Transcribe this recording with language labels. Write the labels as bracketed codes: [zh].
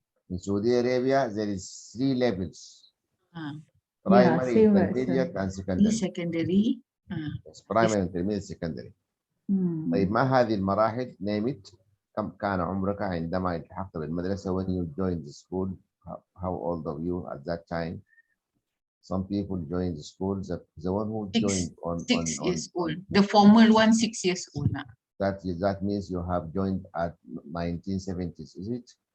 [en] In Saudi Arabia, there is 3 levels. Yeah, Primary, same intermediate, and secondary. Secondary. Yes, primary, intermediate, secondary. [ar] طيب ما هذه المراحل؟ نيمت. كم كان عمرك عندما التحقت بالمدرسة [en] when you joined the school? How old are you at that time? Some people join the school. The one who joined on 6 years old. The formal one, 6 years old. That means you have joined at 1970s, is it?